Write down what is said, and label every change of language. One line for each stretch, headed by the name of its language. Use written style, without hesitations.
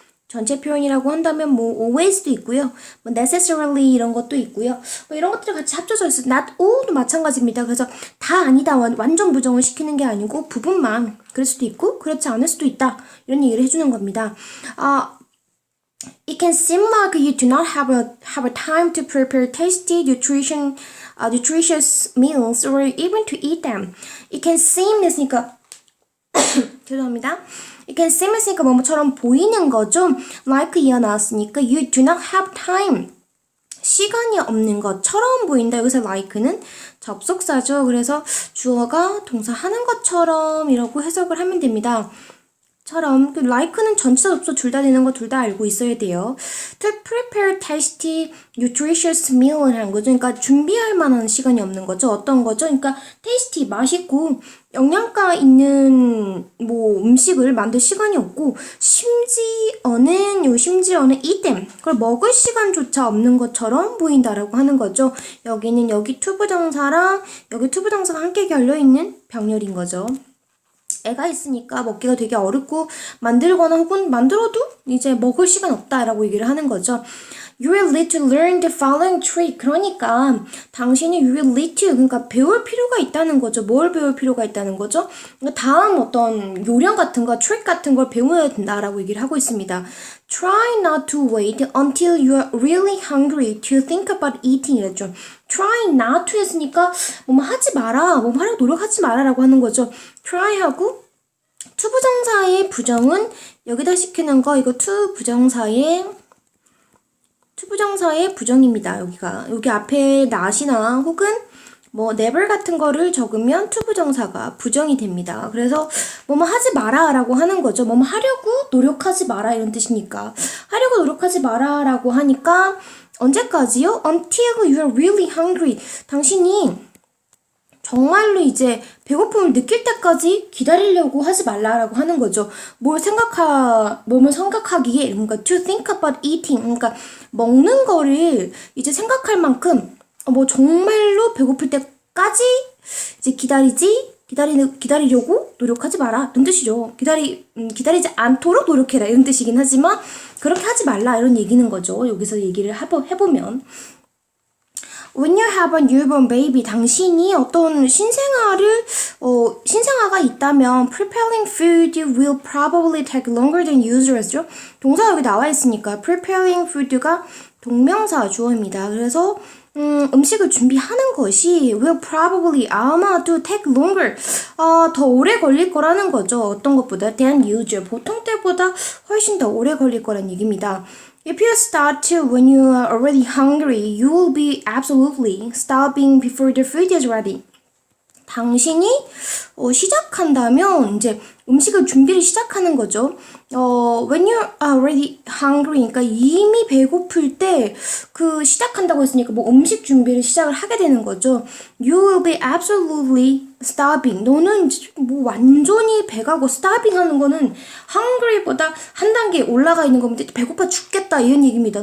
Korean: 전체 표현이라고 한다면 뭐 always도 있고요. 뭐 necessarily 이런 것도 있고요. 뭐 이런 것들이 같이 합쳐져 있어요. not all도 마찬가지입니다. 그래서 다 아니다 완전 부정을 시키는 게 아니고 부분만 그럴 수도 있고 그렇지 않을 수도 있다. 이런 얘기를 해주는 겁니다.
English: It can seem like you do not have a time to prepare tasty, nutritious meals or even to eat them. It can seem
Korean: 했으니까 죄송합니다.
English: It can seem
Korean: 했으니까 뭐뭐처럼 보이는 거죠.
English: like
Korean: 이어 나왔으니까
English: you do not have time.
Korean: 시간이 없는 것처럼 보인다. 여기서 like는 접속사죠. 그래서 주어가 동사 하는 것처럼 이라고 해석을 하면 됩니다. 처럼 like는 전치사 접속 둘 다 되는 거 둘 다 알고 있어야 돼요.
English: To prepare tasty, nutritious meal을
Korean: 하는 거죠. 그러니까 준비할 만한 시간이 없는 거죠. 어떤 거죠? 그러니까 tasty, 맛있고 영양가 있는 뭐 음식을 만들 시간이 없고 심지어는
English: eat them,
Korean: 그걸 먹을 시간조차 없는 것처럼 보인다라고 하는 거죠. 여기는 여기 투부정사랑 여기 투부정사가 함께 결려있는 병렬인 거죠. 애가 있으니까 먹기가 되게 어렵고 만들거나 혹은 만들어도 이제 먹을 시간 없다라고 얘기를 하는 거죠.
English: You will need to learn the following trick.
Korean: 그러니까 당신이
English: you will need to,
Korean: 그러니까 배울 필요가 있다는 거죠. 뭘 배울 필요가 있다는 거죠? 그러니까 다음 어떤 요령 같은 거, 트릭 같은 걸 배워야 된다라고 얘기를 하고 있습니다.
English: Try not to wait until you are really hungry to think about eating
Korean: 이랬죠. Try not to 했으니까 뭐 하지 마라, 뭐 하려고 노력하지 마라라고 하는 거죠. Try하고 투부정사의 부정은 여기다 시키는 거, 이거 투부정사의 부정입니다. 여기 앞에 not이나 혹은 뭐 never 같은 거를 적으면 투부정사가 부정이 됩니다. 그래서 뭐뭐 하지 마라 라고 하는 거죠. 뭐뭐 하려고 노력하지 마라 이런 뜻이니까. 하려고 노력하지 마라 라고 하니까 언제까지요?
English: Until you are really hungry.
Korean: 당신이 정말로 이제 배고픔을 느낄 때까지 기다리려고 하지 말라라고 하는 거죠. 뭘 생각하기에, 그러니까
English: to think about eating,
Korean: 그러니까 먹는 거를 이제 생각할 만큼 뭐 정말로 배고플 때까지 이제 기다리려고 노력하지 마라 이런 뜻이죠. 기다리지 않도록 노력해라 이런 뜻이긴 하지만 그렇게 하지 말라 이런 얘기는 거죠. 여기서 얘기를 해보면
English: When you have a newborn baby,
Korean: 당신이 어떤 신생아가 있다면
English: preparing food will probably take longer than usual죠.
Korean: 동사 여기 나와 있으니까
English: preparing food
Korean: 가 동명사 주어입니다. 그래서 음식을 준비하는 것이
English: will probably
Korean: 아마도
English: take longer
Korean: 더 오래 걸릴 거라는 거죠. 어떤 것보다
English: than usual,
Korean: 보통 때보다 훨씬 더 오래 걸릴 거란 얘기입니다.
English: If you start when you are already hungry, you will be absolutely starving before the food is ready.
Korean: 당신이 시작한다면 이제 음식을 준비를 시작하는 거죠.
English: When you are already hungry,
Korean: 그러니까 이미 배고플 때 시작한다고 했으니까 뭐 음식 준비를 시작을 하게 되는 거죠.
English: You will be absolutely starving.
Korean: 너는 뭐 완전히 배가고 starving 하는 거는 hungry보다 한 단계 올라가 있는 겁니다. 배고파 죽겠다 이런 얘기입니다.